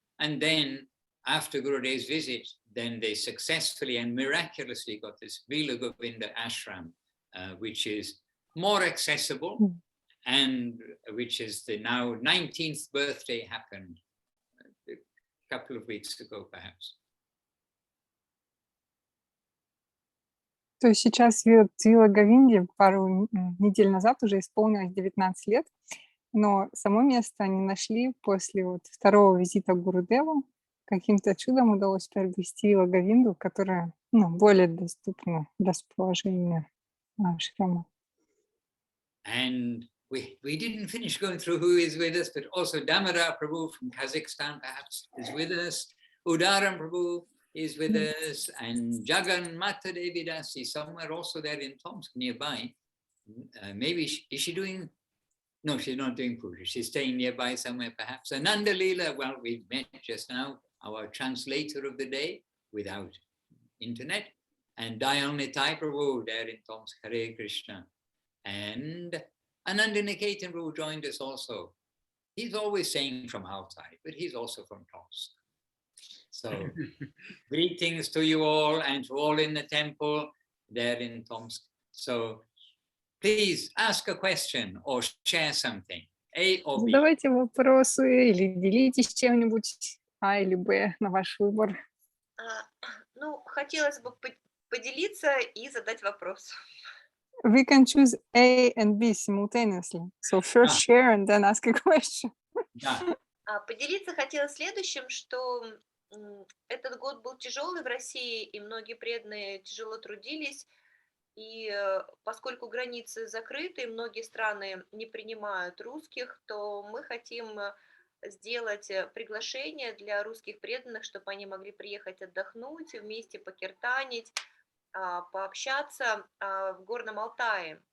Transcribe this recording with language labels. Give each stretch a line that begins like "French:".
English: And then after Gurudev's visit, then they successfully and miraculously got this Vila Govinda Ashram, which is more accessible. And which is the now 19th birthday happened a couple of weeks ago, perhaps.
Russian: То есть сейчас в Вила Говинде пару недель назад уже исполнилось 19 лет, но само место они нашли после вот второго визита к Гурудеву. Каким-то чудом удалось приобрести Вила Говинду, которая более доступна для расположения ашрама.
English: And we didn't finish going through who is with us, but also Damodar Prabhu from Kazakhstan perhaps is with us. Udaram Prabhu is with us, and Jagan Mata Devi Dasi somewhere also there in Tomsk nearby. Maybe is she doing? No, she's not doing puja. She's staying nearby somewhere perhaps. Ananda Leela, well, we met just now, our translator of the day without internet, and Dayal Nitai Prabhu there in Tomsk, Hare Krishna. And Ananda Niketan Prabhu joined us also. He's always saying from Altai, but he's also from Tomsk. So greetings to you all and to all in the temple there in Tomsk. So please ask a question or share something. A or B.
Russian: Задавайте вопросы или делитесь чем-нибудь, А или Б, на ваш выбор. Ну, хотелось бы поделиться и задать вопрос.
English: We can choose A and B simultaneously. So first share and then ask a question.
Russian: Поделиться хотела следующим, что этот год был тяжелый в России, и многие преданные тяжело трудились. И поскольку границы закрыты, и многие страны не принимают русских, то мы хотим сделать приглашение для русских преданных, чтобы они могли приехать отдохнуть, вместе покиртанить, пообщаться в Горном Алтае.